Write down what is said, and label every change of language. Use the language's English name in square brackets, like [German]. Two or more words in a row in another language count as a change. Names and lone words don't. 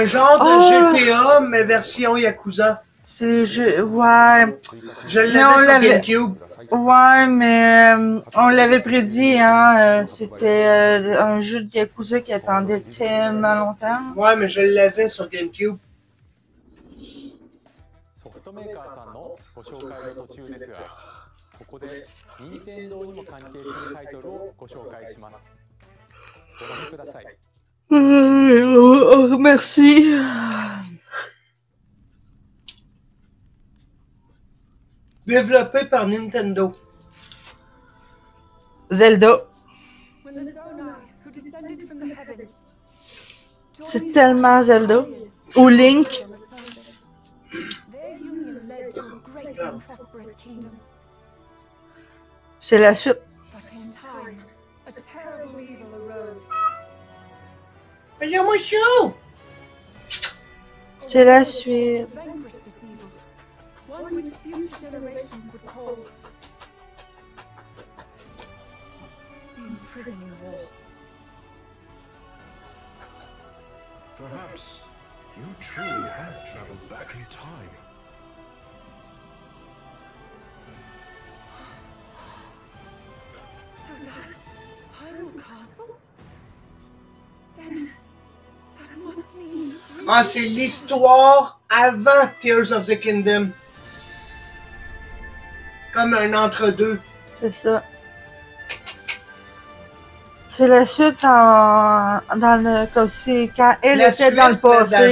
[French] Un genre de GTA, mais version Yakuza. C'est ouais. Je l'avais sur GameCube. Ouais, mais on l'avait prédit, hein. C'était un jeu de Yakuza qui attendait tellement longtemps. Ouais, mais je l'avais sur GameCube. [Japanese] ソフトメーカーさんのご紹介の途中ですが、ここで任天堂にも関係するタイトルをご紹介します。ご覧ください。 [French] Merci. Développé par Nintendo. Zelda. C'est tellement Zelda. Ou Link. C'est la suite. C'est la suite. [English] One which future generations would call the imprisoning wall. Perhaps you truly have traveled back in time. So that's Hyrule Castle? Then that must mean... [French] Ah, c'est l'histoire avant Tears of the Kingdom. Comme un entre-deux. C'est ça. C'est la suite dans le... Comme c'est quand elle était dans le passé.